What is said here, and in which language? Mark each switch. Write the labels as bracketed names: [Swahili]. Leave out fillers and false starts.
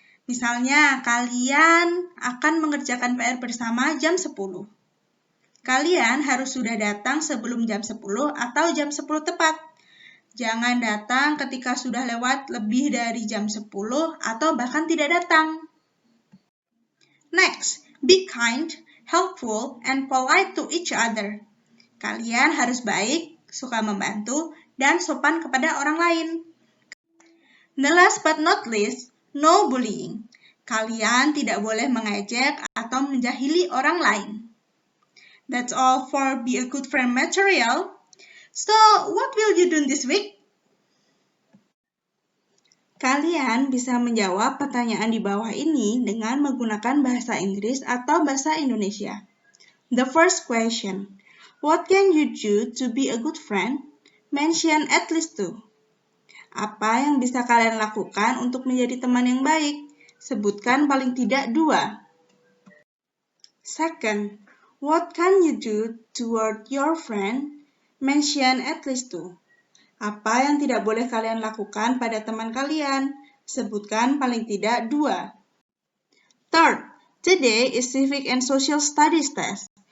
[Indonesian] Misalnya, kalian akan mengerjakan PR bersama jam 10. Kalian harus sudah datang sebelum jam 10 atau jam 10 tepat. Jangan datang ketika sudah lewat lebih dari jam 10 atau bahkan tidak datang. [English] Next, be kind, helpful, and polite to each other. [Indonesian] Kalian harus baik, suka membantu, dan sopan kepada orang lain. [English] The last but not least, no bullying. [Indonesian] Kalian tidak boleh mengejek atau menjahili orang lain. [English] That's all for Be a Good Friend material. So, what will you do this week? [Indonesian] Kalian bisa menjawab pertanyaan di bawah ini dengan menggunakan bahasa Inggris atau bahasa Indonesia. [English] The first question, what can you do to be a good friend? Mention at least 2. [Indonesian] Apa yang bisa kalian lakukan untuk menjadi teman yang baik? Sebutkan paling tidak 2. [English] Second, what can you do toward your friend? Mention at least 2. [Indonesian] Apa yang tidak boleh kalian lakukan pada teman kalian? Sebutkan paling tidak 2. [English] Third, today is Civic and Social Studies test.